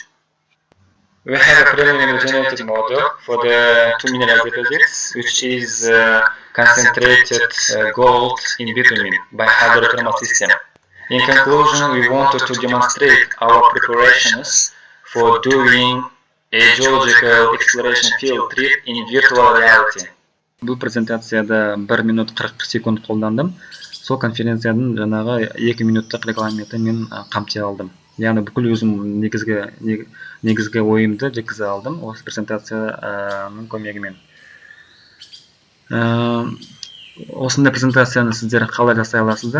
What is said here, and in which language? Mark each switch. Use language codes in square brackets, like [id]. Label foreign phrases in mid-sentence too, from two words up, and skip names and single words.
[en] We have a preliminary genetic model for the two mineral deposits, which is concentrated gold in bitumen by hydrothermal system. In conclusion, we wanted to demonstrate our preparations for doing a geological exploration field trip in virtual reality. [kk] Бұл презентацияда 1 минут 40 секунд қолдандым. Сол конференцияның жаңағы 2 минуттық регламентін мен қамти алдым. Яғни бүкіл өзім негізгі ойымды жеткізе алдым осы презентацияның көмегімен. Осындай презентацияны сіздер қалай жасай аласыздар?